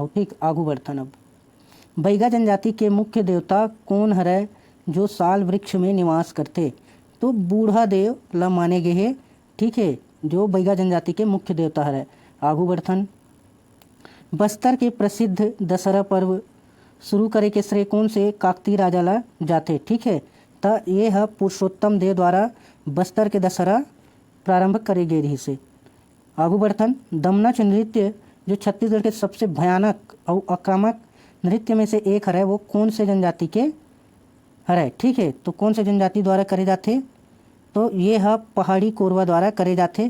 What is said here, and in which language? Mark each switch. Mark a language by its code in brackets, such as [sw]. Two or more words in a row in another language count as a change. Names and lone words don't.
[hne] ठीक, आगू बढ़थन, अब बैगा जनजाति के मुख्य देवता कौन हरय जो साल वृक्ष में निवास करते? तो बूढ़ा देव ला माने गए है। ठीक है, जो बैगा जनजाति के मुख्य देवता हरय। आगू बढ़थन, बस्तर के प्रसिद्ध दशहरा पर्व शुरू करे के श्रेय कौन से काकतीय राजा ला जाथे? ठीक है, त ये है पुरुषोत्तम देव द्वारा बस्तर के दशहरा प्रारंभ करे गए रही से। आगू बढ़थन, दमनच नृत्य जो छत्तीसगढ़ के सबसे भयानक और आक्रामक नृत्य में से एक हरय वो कौन से जनजाति के हरय? ठीक है, तो कौन से जनजाति द्वारा करे जाथे? तो ये है पहाड़ी कोरवा द्वारा करे जाथे।